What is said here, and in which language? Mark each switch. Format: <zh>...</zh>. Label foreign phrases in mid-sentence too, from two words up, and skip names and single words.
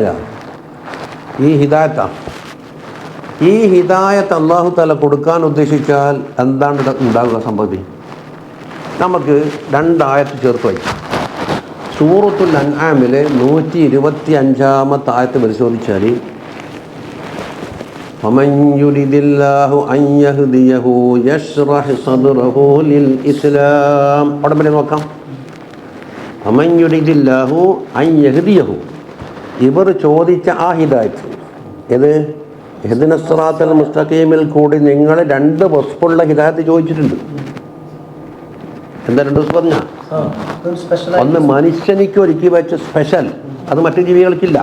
<ml>ഈ ഹിദായത്താണ്. ഈ ഹിദായത്ത്</ml> <ar>الله تعالى</ar> <ml>കൊടുക്കാൻ ഉദ്ദേശിച്ചാൽ എന്താണ് ഉണ്ടാവുക സംഭവം? നമുക്ക് രണ്ടായത്ത് ചേർത്ത് വയ്ക്കാം. സൂറത്തുൽ അൻആമിലെ 125-ാമത്തെ ആയത്ത് പരിശോധിച്ചാൽ</ml> <ar>ومن يريد الله أن يهديه يشرح صدره للإسلام.</ar> <ml>അവിടെ പിന്നെ നോക്കാം.</ml> <ar>ومن يريد الله أن يهديه.</ar> <ml>ഇവർ ചോദിച്ച ആ ഹിദായത്ത് ഏത്?</ml> <ar>اهدنا الصراط المستقيم</ar> <ml>കൂടി നിങ്ങൾ രണ്ട് വസ്ഫുള്ള ഹിദായത്ത് ചോദിച്ചിട്ടുണ്ട്. എന്താ രണ്ട് വസ്ഫ് പറഞ്ഞ? ഒന്ന് മനുഷ്യനിക്ക് ഒരുക്കി വെച്ച സ്പെഷ്യൽ, അത് മറ്റു ജീവികൾക്കില്ല.</ml>